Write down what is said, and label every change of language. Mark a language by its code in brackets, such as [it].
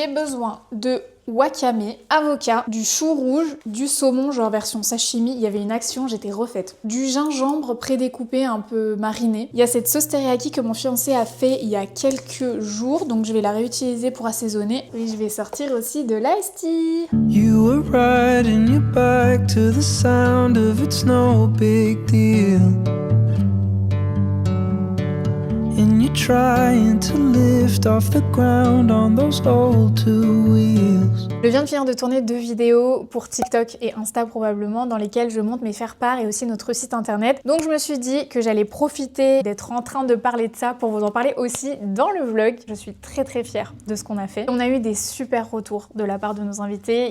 [fr] J'ai besoin de wakame, avocat, du chou rouge, du saumon genre version sashimi, il y avait une action, j'étais refaite. Du gingembre prédécoupé un peu mariné. Il y a cette sauce teriyaki que mon fiancé a fait il y a quelques jours, donc je vais la réutiliser pour assaisonner. Et je vais sortir aussi de l'iced tea. [en] You were riding your bike to the sound of it's no big deal. And you're trying to lift off the ground on those old two wheels. [fr] Je viens de finir de tourner 2 vidéos pour TikTok et Insta probablement dans lesquelles je montre mes faire-part et aussi notre site internet. Donc je me suis dit que j'allais profiter d'être en train de parler de ça pour vous en parler aussi dans le vlog. Je suis très fière de ce qu'on a fait. On a eu des super retours de la part de nos invités.